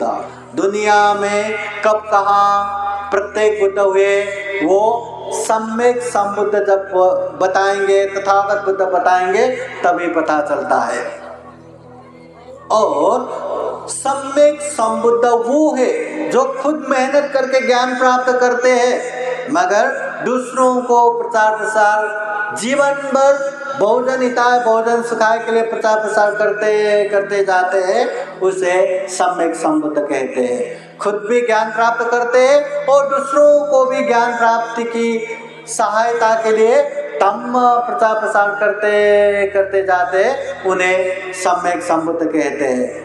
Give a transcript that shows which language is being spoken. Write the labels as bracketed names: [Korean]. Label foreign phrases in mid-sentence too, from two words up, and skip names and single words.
[Hindi] दुनिया में कब कहाँ प्रत्येक बुद्ध हुए वो सम्यक संबुद्ध जब बताएंगे, तथागत बुद्ध बताएंगे, तभी पता चलता है। और सम्यक संबुद्ध वो है जो खुद मेहनत करके ज्ञान प्राप्त करते हैं, मगर दूसरों को प्रचार प्रसार जीवन भर [Pali] बहुजन हिताय बहुजन सुखाय [Hindi] के लिए प्रचार प्रसार करते जाते हैं, उसे सम्यक संबुद्ध कहते हैं। खुद भी ज्ञान प्राप्त करते हैं और दूसरों को भी ज्ञान प्राप्ति की सहायता के लिए तम प्रचार प्रसार करते जाते, उन्हें सम्यक संबुद्ध कहते हैं।